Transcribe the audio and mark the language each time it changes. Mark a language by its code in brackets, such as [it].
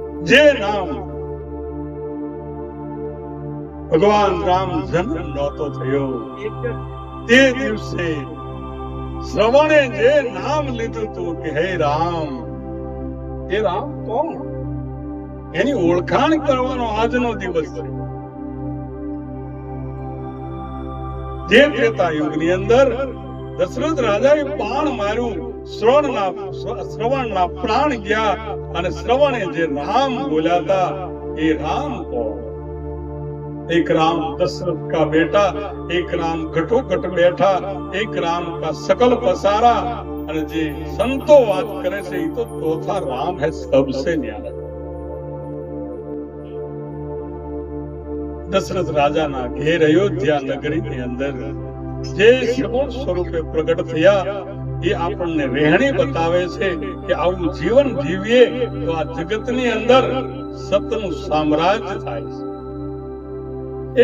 [gu] જે નામ ભગવાન રામ જન્મ નહોતો થયો તે દિવસે શ્રવણે જે નામ લીધું હતું કે હે રામ, એ રામ કોણ, એની ઓળખાણ કરવાનો આજનો દિવસ છે. જે ત્રેતા યુગની અંદર દશરથ રાજાએ બાણ માર્યું, શ્રવણના પ્રાણ ગયા અને શ્રવણે જે રામ બોલ્યા હતા એ રામ કોણ? [hi] एक राम दशरथ का बेटा, एक राम घटोघट बैठा, एक राम का सकल पसारा. [gu] અને જે સંતો વાત કરે છે એ તો ચોથા રામ [hi] है सबसे न्यारा. [gu] દશરથ રાજાના ઘેર અયોધ્યા નગરીની અંદર જે સગુણ સ્વરૂપે પ્રગટ થયા એ આપણને રહેણી બતાવે છે કે આવું જીવન જીવીએ તો આ જગતની અંદર સતનું સામ્રાજ્ય થાય છે.